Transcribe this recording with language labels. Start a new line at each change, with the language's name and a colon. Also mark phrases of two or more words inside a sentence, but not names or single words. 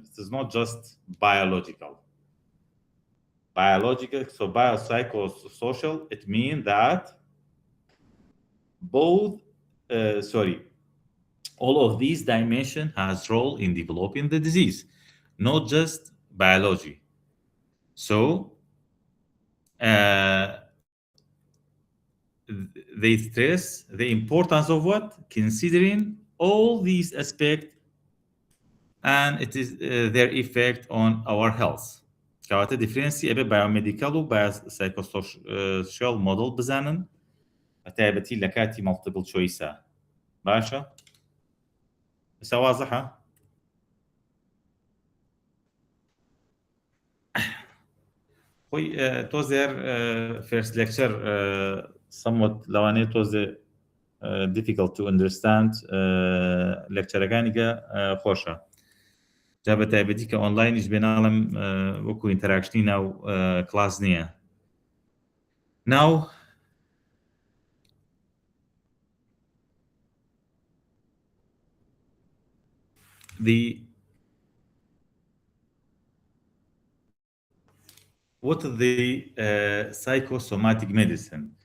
English: It is not just biological. So biopsychosocial, it means that all of these dimensions has role in developing the disease, not just biology. So they stress the importance of what? Considering all these aspects and it is their effect on our health.
Central Kurdish: کەواتە دیفرێنسی ئەبێ بایۆمێدیکەڵ و
English: biopsychosocial model
Central Kurdish: بزانن بەتایبەتی لە کاتی
English: multiple choice
Central Kurdish: باشە ئێستا وازەحە خۆی تۆزێر
English: first lecture
Central Kurdish: somewhat لەوانەیە تۆزێ
English: difficult to understand
Central Kurdish: لێکچەرەکانی کە خۆشە جا بەتایبەتی کە ئۆنلاینیش بێناڵم وەکو ئینتەراکشنی ناو کلاس نییە
English: now what is the psychosomatic medicine?